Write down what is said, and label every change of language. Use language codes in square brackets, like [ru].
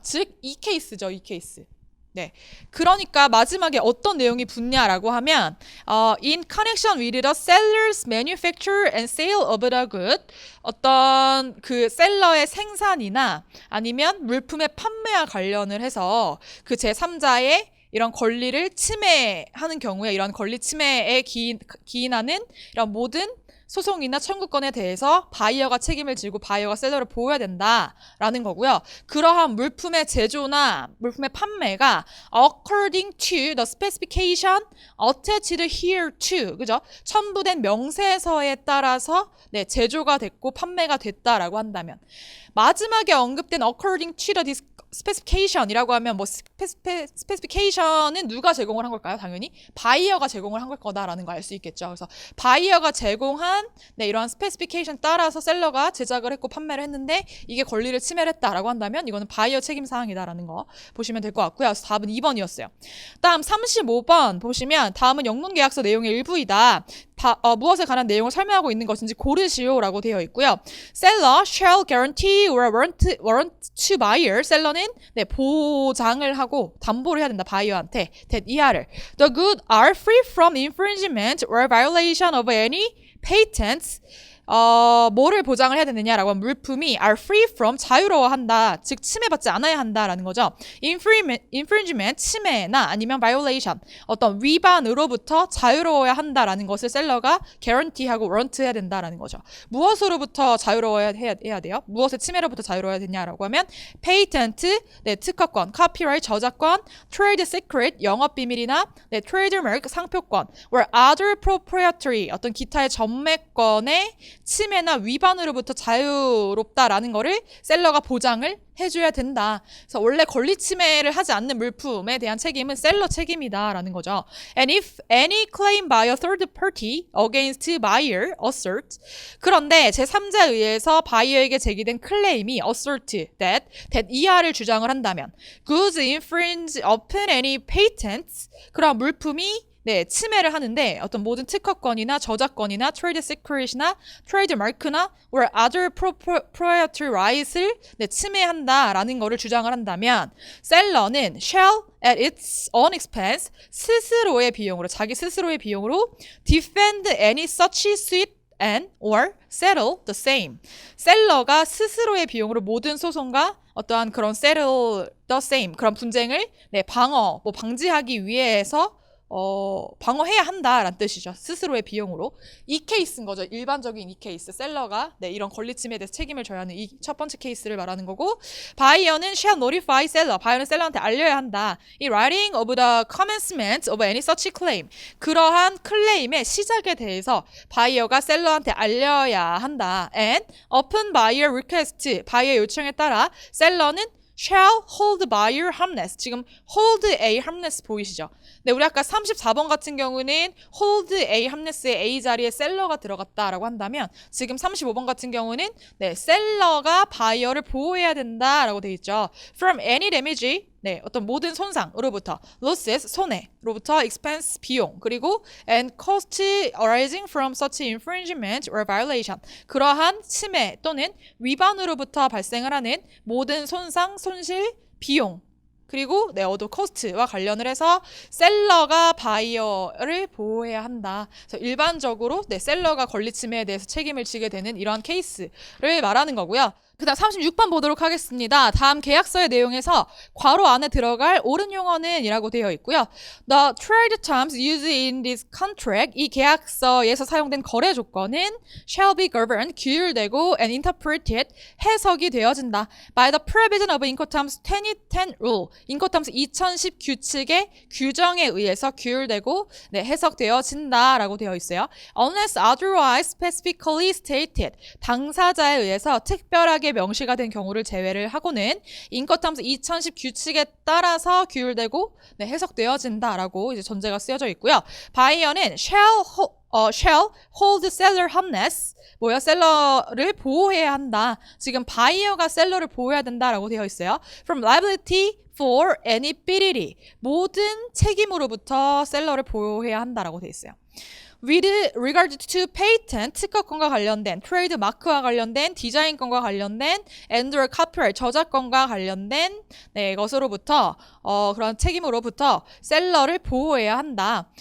[ko] 즉 이 케이스죠. 이 케이스. 네, 그러니까 마지막에 어떤 내용이 붙냐라고 하면 [en] in connection with the seller's manufacture and sale of the good [ko] 어떤 그 셀러의 생산이나 아니면 물품의 판매와 관련을 해서 그 제3자의 이런 권리를 침해하는 경우에 이런 권리 침해에 기인하는 이런 모든 소송이나 청구권에 대해서 바이어가 책임을 지고 바이어가 셀러를 보호해야 된다라는 거고요. 그러한 물품의 제조나 물품의 판매가 [en] according to the specification attached here to [ko] 그죠? 첨부된 명세서에 따라서 제조가 됐고 판매가 됐다라고 한다면 마지막에 언급된 according to the specification이라고 하면 specification은 누가 제공을 한 걸까요? 당연히 바이어가 제공을 한 걸 거다라는 거 알 수 있겠죠. 그래서 바이어가 제공한 이러한 specification 따라서 셀러가 제작을 했고 판매를 했는데 이게 권리를 침해를 했다라고 한다면 이거는 바이어 책임 사항이다라는 거 보시면 될 것 같고요. 그래서 답은 2번이었어요. 다음 35번 보시면 다음은 영문계약서 내용의 일부이다. 무엇에 관한 내용을 설명하고 있는 것인지 고르시오라고 되어 있고요. [en] Seller shall guarantee or warrant to buyer. [ko] 셀러는 보장을 하고 담보를 해야 된다. 바이어한테. 이하를. [en] The goods are free from infringement or violation of any patents. [ko] 뭐를 보장을 해야 되느냐라고 하면 물품이 [en] are free from [ko] 자유로워한다. 즉 침해받지 않아야 한다라는 거죠. infringement 침해나 아니면 violation 어떤 위반으로부터 자유로워야 한다라는 것을 셀러가 guarantee하고 warrant 해야 된다라는 거죠. 무엇으로부터 자유로워야 해야 돼요? 무엇의 침해로부터 자유로워야 되냐라고 하면 patent 특허권, copyright 저작권, trade secret 영업 비밀이나 trademark 상표권, [en] or other proprietary [ko] 어떤 기타의 전매권의 침해나 위반으로부터 자유롭다라는 거를 셀러가 보장을 해줘야 된다. 그래서 원래 권리 침해를 하지 않는 물품에 대한 책임은 셀러 책임이다라는 거죠. [en] And if any claim by a third party against buyer assert [ko] 그런데 제3자에 의해서 바이어에게 제기된 클레임이 [en] assert that [ko] 이하를 주장을 한다면 [en] goods infringe upon any patents [ko] 그런 물품이 침해를 하는데 어떤 모든 특허권이나 저작권이나 트레이드 시크릿이나 트레이드 마크나 [en] or other proprietary rights [ko] 를 침해한다라는 거를 주장을 한다면 셀러는 [en] shall at its own expense [ko] 스스로의 비용으로 자기 스스로의 비용으로 [en] defend any such suit and or settle the same. [ko] 셀러가 스스로의 비용으로 모든 소송과 어떠한 그런 [en] settle the same [ko] 그런 분쟁을 방지하기 위해서 방어해야 한다라는 뜻이죠. 스스로의 비용으로. 이 케이스인 거죠. 일반적인 이 케이스. 셀러가 이런 권리 침해에 대해서 책임을 져야 하는 이 첫 번째 케이스를 말하는 거고 바이어는 [en] shall notify seller. [ko] 바이어는 셀러한테 알려야 한다. [en] 이 writing of the commencement of any such claim. [ko] 그러한 클레임의 시작에 대해서 바이어가 셀러한테 알려야 한다. [en] And upon buyer request. [ko] 바이어 요청에 따라 셀러는 [en] shall hold buyer harmless. [ko] 지금 [en] hold a harmless [ko] 보이시죠? 네, 우리 아까 34번 같은 경우는 [en] hold a harmless [ko] 의 a 자리에 셀러가 들어갔다라고 한다면 지금 35번 같은 경우는 셀러가 바이어를 보호해야 된다라고 되어 있죠. [en] From any damage [ko] 어떤 모든 손상으로부터 losses 손해로부터 expense 비용 그리고 [en] and cost arising from such infringement or violation [ko] 그러한 침해 또는 위반으로부터 발생을 하는 모든 손상, 손실, 비용 그리고 어도 코스트와 관련을 해서 셀러가 바이어를 보호해야 한다. 그래서 일반적으로 셀러가 권리 침해에 대해서 책임을 지게 되는 이러한 케이스를 말하는 거고요. 그다음 36번 보도록 하겠습니다. 다음 계약서의 내용에서 괄호 안에 들어갈 옳은 용어는 이라고 되어 있고요. [en] The trade terms used in this contract, [ko] 이 계약서에서 사용된 거래 조건은 [en] shall be governed, [ko] 규율되고 [en] and interpreted, [ko] 해석이 되어진다. [en] by the provision of Incoterms 2010 rule, [ko] Incoterms 2010 규칙의 규정에 의해서 규율되고 해석되어진다 라고 되어 있어요. [en] unless otherwise specifically stated, [ko] 당사자에 의해서 특별하게 명시가 된 경우를 제외를 하고는 인커텀스 2010 규칙에 따라서 규율되고 해석되어진다라고 이제 전제가 쓰여져 있고요. 바이어는 [en] shall hold seller harmless, [ko] 뭐야? 셀러를 보호해야 한다. 지금 바이어가 셀러를 보호해야 된다라고 되어 있어요. [en] From liability for any liability, [ko] 모든 책임으로부터 셀러를 보호해야 한다라고 되어 있어요. [en] With regard to patent, [ko] 특허권과 관련된, 트레이드 마크와 관련된, 디자인권과 관련된, [en] and or copyright, [ko] 저작권과 관련된 것으로부터 그런 책임으로부터 셀러를 보호해야 한다.